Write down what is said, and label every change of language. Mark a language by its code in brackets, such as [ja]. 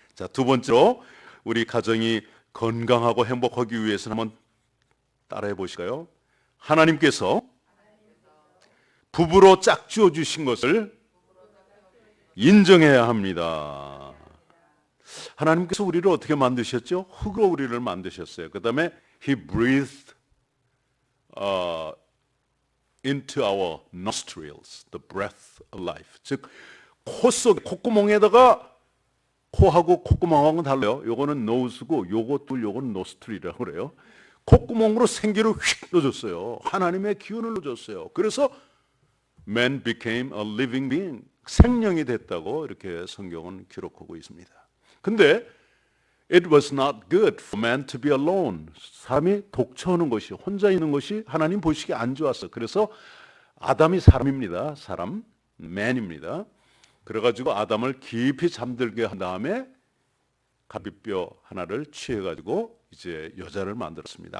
[ko] 자, 두 번째로 우리 가정이 건강하고 행복하기 위해서는 한번 따라해 보실까요? 하나님께서 부부로 짝지어 주신 것을 인정해야 합니다. 하나님께서 우리를 어떻게 만드셨죠? 흙으로 우리를 만드셨어요. [en] 그 다음에 He breathed into our nostrils, the breath of life. [ko] 즉, 콧구멍에다가 코하고 콧구멍하고는 달라요. 요거는 nose고 요거는 nostril이라고 그래요. 콧구멍으로 생기를 휙 넣어줬어요. 하나님의 기운을 넣어줬어요. [en] 그래서 man became a living being. [ko] 생명이 됐다고 이렇게 성경은 기록하고 있습니다. [en] 근데 it was not good for man to be alone. [ko] 사람이 독처하는 것이, 혼자 있는 것이 하나님 보시기에 안 좋았어. 그래서 아담이 사람입니다. 사람, man입니다. 그래가지고 아담을 깊이 잠들게 한 다음에 갈비뼈 하나를 취해가지고 이제 여자를 만들었습니다.